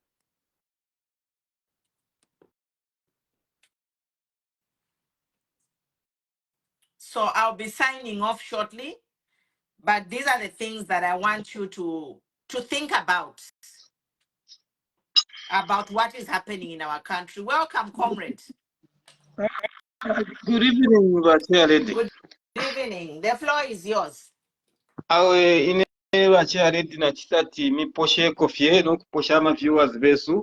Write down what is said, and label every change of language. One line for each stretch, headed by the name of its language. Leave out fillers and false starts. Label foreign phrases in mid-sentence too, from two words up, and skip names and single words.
English: So I'll be signing off shortly, but these are the things that I want you to think about what is happening in our country. Welcome, comrade. Good evening, Bachiaredi. Good evening. The floor is yours.
Bemba: Awe ine Bachiaredi na chisati miposhe kofie no kuposha ma viewers besu.